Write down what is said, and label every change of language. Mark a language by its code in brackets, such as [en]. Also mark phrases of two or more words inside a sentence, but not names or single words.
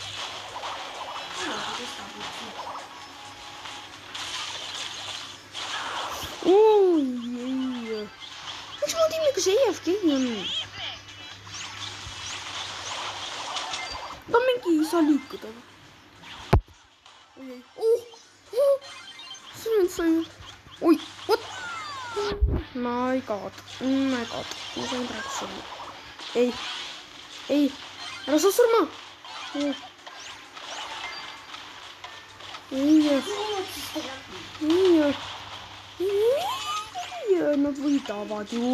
[et] ei. Miks mu tiimiga see EFG on? Ta mingi ei saa liikuda. Oi, [en] what? My god. [et] Ma sain praegu surma. Ei, ära saa surma. Nad võidavad ju.